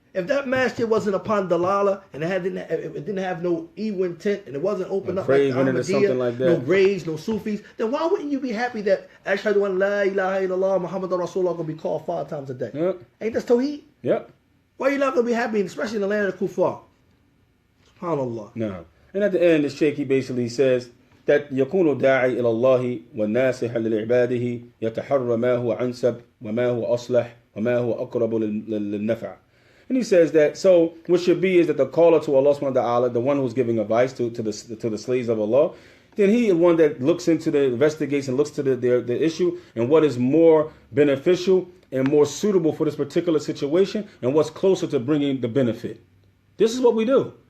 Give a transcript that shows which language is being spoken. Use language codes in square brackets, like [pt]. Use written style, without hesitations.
[en] If that masjid wasn't upon dalala and it didn't have no evil intent and it wasn't open up like the Ahmadiyya, like that. no graves, no Sufis, then why wouldn't you be happy that Ashhadu an la ilaha illallah Muhammadur Rasulullah going to be called 5 times a day? Yep. Ain't that Tawheed? Yep. Why are you not going to be happy, especially in the land of Kufar? SubhanAllah. No. And at the end, the Sheikh, he basically says that [ar] يكون داعي إلى الله والناصح لعباده يتحرى ما هو أنسب وما هو أصلح وما هو أقرب للنفع. [en] And he says that, so what should be is that the caller to Allah subhanahu wa ta'ala, the one who's giving advice to the slaves of Allah, then he is one that looks into the investigation, looks to the issue and what is more beneficial and more suitable for this particular situation and what's closer to bringing the benefit. This is what we do.